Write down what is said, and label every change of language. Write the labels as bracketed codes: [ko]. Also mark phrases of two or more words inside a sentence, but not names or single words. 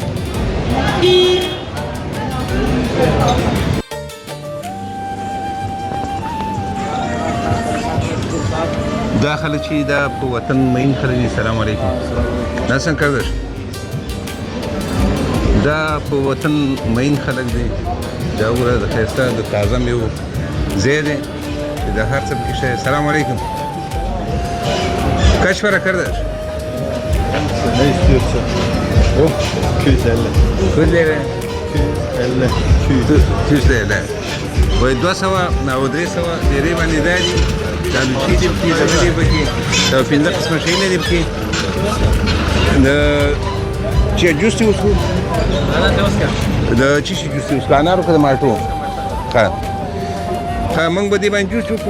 [ps] دا خلک چې دا په وطن مین خلک دي. [ar] سلام علیکم. [ps] دا څنګه کردش؟ دا په وطن مین خلک دي. دا وګوره د ښایسته د تازه میوو ځای دی چې د هر څه پکې شته. [ar] سلام علیکم. [tr] Kaç para kardeş? Ne istiyorsun? Yok, 250. 200 lira. 250. 200 lira. [ps] وای 200 او 300 ډېرې باندې دا دي. دا لوچي دي پکې، دغه دي پکې، دا 15 قسمه شیونه دي پکې. د چې جوس دي وڅښو؟ د څه شي جوس دي وڅښو؟ انارو که د مالټو؟ ښه ښه موږ به دې باندې جوس وکړو.